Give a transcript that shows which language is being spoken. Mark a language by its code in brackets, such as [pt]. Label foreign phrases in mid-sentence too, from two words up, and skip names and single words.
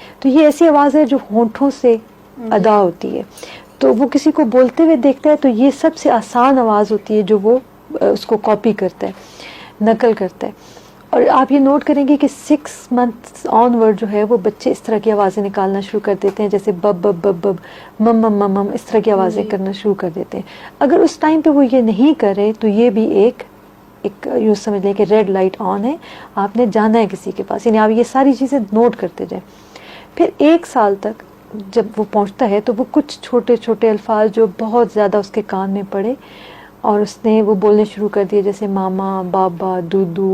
[ur] تو یہ ایسی آواز ہے جو ہونٹوں سے ادا ہوتی ہے. تو وہ کسی کو بولتے ہوئے دیکھتا ہے تو یہ سب سے آسان آواز ہوتی ہے جو وہ اس کو کاپی کرتا ہے، نقل کرتا ہے. اور آپ یہ نوٹ کریں گے کہ 6 [en] months onward [ur] جو ہے وہ بچے اس طرح کی آوازیں نکالنا شروع کر دیتے ہیں، جیسے بب بب بب بب، مم مم مم مم، اس طرح کی آوازیں کرنا شروع کر دیتے ہیں. اگر اس ٹائم پہ وہ یہ نہیں کرے تو یہ بھی ایک یوں سمجھ لیں کہ [en] red light on [ur] ہے، آپ نے جانا ہے کسی کے پاس. یعنی آپ یہ ساری چیزیں نوٹ کرتے جائیں. پھر 1 سال تک جب وہ پہنچتا ہے تو وہ کچھ چھوٹے چھوٹے الفاظ جو بہت زیادہ اس کے کان میں پڑے اور اس نے وہ بولنے شروع کر دیے، جیسے ماما، بابا، دودو.